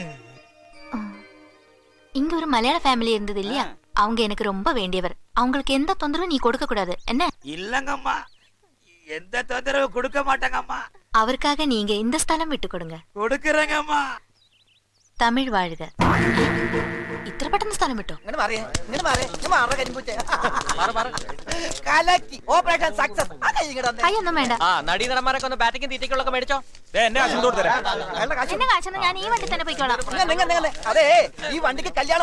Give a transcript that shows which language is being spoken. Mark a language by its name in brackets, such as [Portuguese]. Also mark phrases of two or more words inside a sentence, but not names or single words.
[Tamil] இங்க ஒரு மலையாள ஃபேமிலி இருந்தது இல்லையா, அவங்க எனக்கு ரொம்ப வேண்டியவர். அவங்களுக்கு எந்த தொந்தரவும் நீ கொடுக்க கூடாது என்ன? இல்லங்கம்மா, எந்த தொந்தரவு கொடுக்க மாட்டாங்கம்மா. அவருக்காக நீங்க இந்த ஸ்தலம் விட்டு கொடுங்க. கொடுக்கறேங்கம்மா. தமிழ் வாழ்க. [Malayalam] ഇത്ര പെട്ടെന്ന് സ്ഥലം വിട്ടോ? അയ്യൊന്നും വേണ്ട. നടീനടന്മാരൊക്കെ ഒന്ന് ബാറ്റിംഗ് തീറ്റയ്ക്കുള്ളൊക്കെ മേടിച്ചോ. എന്നെ കാശൊന്നും ഞാൻ ഈ വണ്ടി തന്നെ പോയിക്കോളാം. അതെ, ഈ വണ്ടിക്ക് കല്യാണം